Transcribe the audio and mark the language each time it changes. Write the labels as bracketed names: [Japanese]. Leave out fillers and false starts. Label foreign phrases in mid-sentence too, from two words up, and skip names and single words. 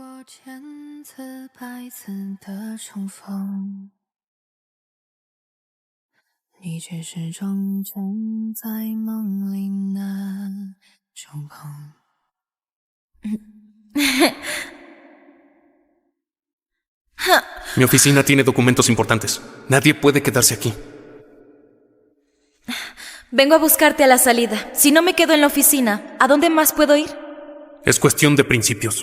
[Chinese] 千次百次的重逢，你却始终站在梦里那种梦。 [Spanish] Mi oficina tiene documentos importantes. Nadie puede quedarse aquí. Vengo a buscarte a la salida. Si no me quedo en la oficina, ¿a dónde más puedo ir? Es cuestión de principios.